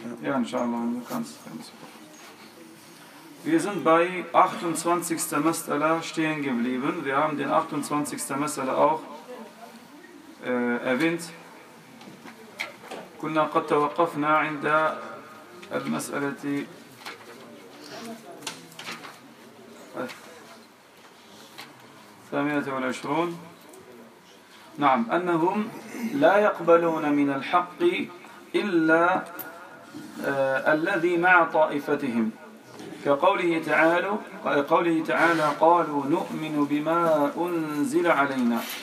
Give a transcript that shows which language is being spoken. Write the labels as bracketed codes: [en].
[ar] يا إن شاء الله إنه كانس كانس. [de] Wir sind bei 28. مسألة stehen geblieben. Wir haben den 28. مسألة auch erwähnt. [ar] كنا قد توقفنا عند المسألة الثامنة والعشرون. نعم، أنهم لا يقبلون من الحق إلا الذي مع طائفتهم، كقوله تعالى قالوا نؤمن بما أنزل علينا.